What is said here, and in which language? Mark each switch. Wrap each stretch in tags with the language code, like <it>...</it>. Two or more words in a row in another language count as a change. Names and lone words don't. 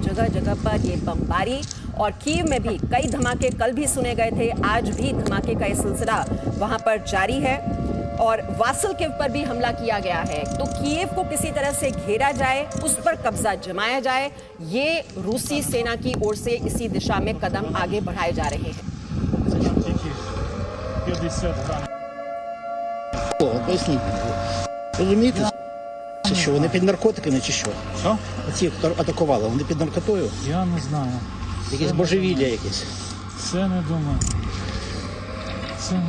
<hi>जगह जगह पर ये बमबारी, और कीव में भी कई धमाके कल भी सुने गए थे, आज भी धमाके का ये सिलसिला वहां पर जारी है। और वासिल्किव पर भी हमला किया गया है। तो कीव को किसी तरह से घेरा जाए, उस पर कब्जा जमाया जाए, ये रूसी सेना की ओर से इसी दिशा में कदम आगे बढ़ाए जा रहे हैं।</hi> <uk>Поясніть мені. Розумієте, чи що? Вони під наркотиками чи що? Що? Оці, хто атакували, вони під наркотою? Я не знаю. Якесь божевілля якесь. Це не думаю. Це не</uk>